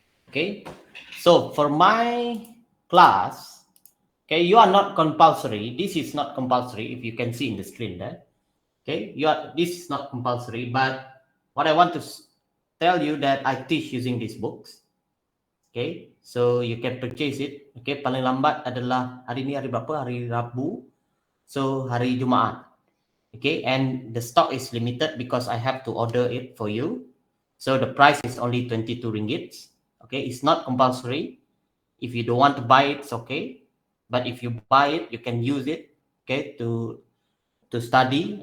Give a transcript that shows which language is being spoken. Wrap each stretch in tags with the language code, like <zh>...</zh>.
<en>Okay, so for my class, okay, you are not compulsory. This is not compulsory. If you can see in the screen there, okay, this is not compulsory. But what I want to tell you that I teach using these books. Okay, so you can purchase it.</en> <ms>Okay, paling lambat adalah hari ni hari berapa? Hari Rabu. So hari Jumaat.</ms> <en>Okay, and the stock is limited because I have to order it for you. So the price is only 22 ringgit. Okay, it's not compulsory. If you don't want to buy it, it's okay. But if you buy it, you can use it, okay, to study.</en>